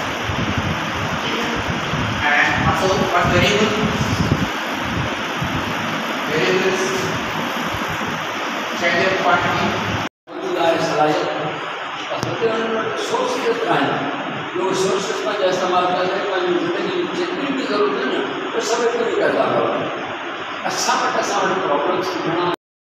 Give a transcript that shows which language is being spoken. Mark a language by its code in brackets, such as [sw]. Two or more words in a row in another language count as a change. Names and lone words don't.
[en] And also what variables change of quantity. [sd] सोर्सेस आहिनि, लोग सोर्सेस पंहिंजा इस्तेमालु कंदा आहिनि, पंहिंजी ज़िंदगी जेतिरी बि ज़रूरत आहे न उहे सभु तरीक़ा था कनि। असां वटि प्रॉब्लम्स घणा